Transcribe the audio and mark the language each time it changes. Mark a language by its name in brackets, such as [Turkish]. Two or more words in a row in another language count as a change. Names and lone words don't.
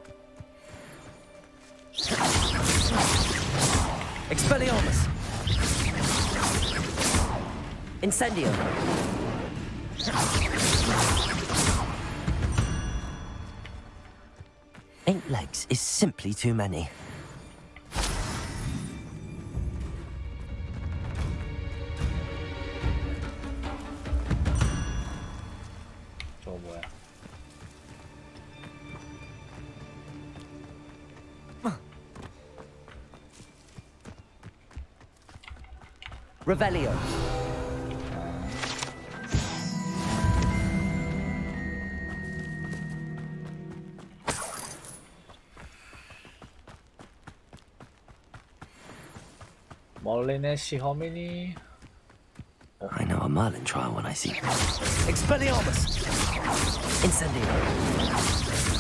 [English] Expelliarmus! Incendio! Eight legs is simply too many. [Korean] 저거 뭐야? [English] Revelio. [Korean] 멀린의 시험이니? [English] I know a Merlin trial when I see one. Expelliarmus! Incendio!